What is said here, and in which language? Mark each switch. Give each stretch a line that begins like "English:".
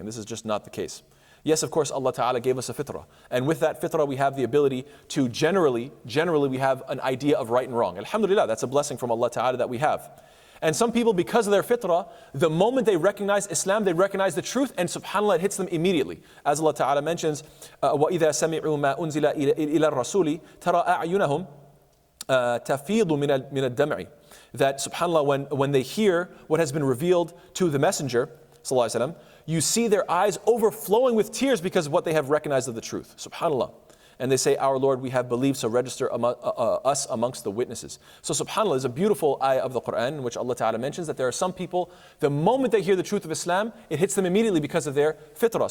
English: And this is just not the case. Yes, of course, Allah Ta'ala gave us a fitrah. And with that fitrah, we have the ability to generally we have an idea of right and wrong. Alhamdulillah, that's a blessing from Allah Ta'ala that we have. And some people, because of their fitrah, the moment they recognize Islam, they recognize the truth, and subhanAllah, it hits them immediately. As Allah Ta'ala mentions,
Arabic: وَإِذَا سَمِعُوا مَا أُنزِلَ إِلَى الرَّسُولِ تَرَى أَعْيُنَهُمْ تَفِيضُ مِنَ الدَّمْعِ.
English: That subhanAllah, when they hear what has been revealed to the Messenger, sallallahu alaihi wasallam, you see their eyes overflowing with tears because of what they have recognized of the truth. Subhanallah. And they say, our Lord, we have believed, so register us amongst the witnesses. So subhanAllah is a beautiful ayah of the Quran in which Allah Ta'ala mentions that there are some people, the moment they hear the truth of Islam, it hits them immediately because of their fitrah.